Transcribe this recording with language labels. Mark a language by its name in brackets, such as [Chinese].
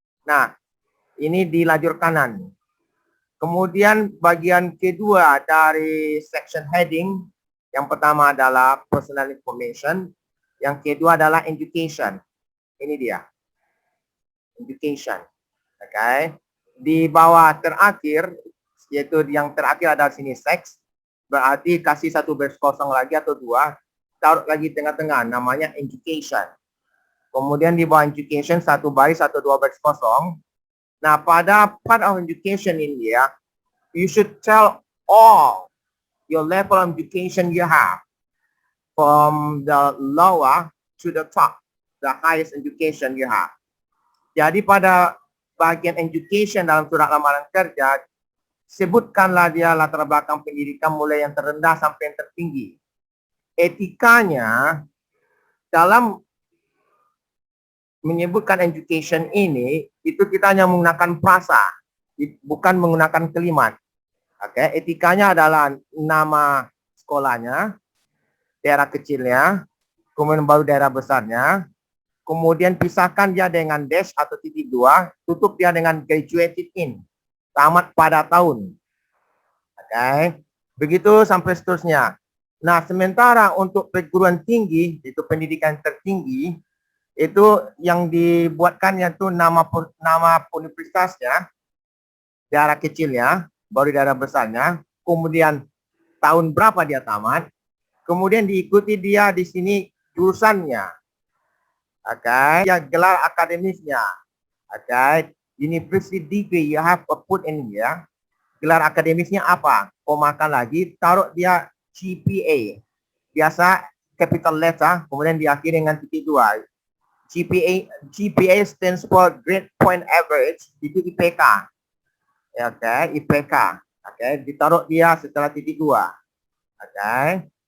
[Indonesian] Nah, ini di lajur kanan. Kemudian bagian kedua dari section heading, yang pertama adalah personal information, yang kedua adalah education. Ini dia. Education. Oke. Di bawah terakhir, yaitu yang terakhir ada sini seks, berarti kasih satu baris kosong lagi atau dua, taruh lagi tengah-tengah, namanya education. Kemudian di bawah education, satu baris atau dua baris kosong. [English] Nah, [Indonesian] pada [English] part of education in here, you should tell all your level of education you have, from the lower to the top, the highest education you have. [Indonesian] Jadi pada bagian education dalam surat lamaran kerja, sebutkanlah dia latar belakang pendidikan mulai yang terendah sampai yang tertinggi. Etikanya dalam menyebutkan education ini, itu kita hanya menggunakan frasa, bukan menggunakan kalimat. Oke, etikanya adalah nama sekolahnya, daerah kecilnya, kemudian baru daerah besarnya, kemudian pisahkan dia dengan dash atau titik dua, tutup dia dengan [English] graduated in, [Indonesian] tamat pada tahun. Oke, begitu sampai seterusnya. Nah, sementara untuk perguruan tinggi, itu pendidikan tertinggi, itu yang dibuatkannya itu nama universitasnya, daerah kecilnya, baru daerah besarnya, kemudian tahun berapa dia tamat, kemudian diikuti dia di sini jurusannya. Okay, ya gelar akademisnya. [English] Okay, university degree you have to put in here. [Indonesian] Gelar akademisnya apa? Komakan lagi, taruh dia GPA. Biasa capital letter, kemudian diakhiri dengan titik dua. [English] GPA stands for Grade Point Average, itu IPK. Okay, IPK. [Indonesian] Okay, ditaruh dia setelah titik dua. Okay.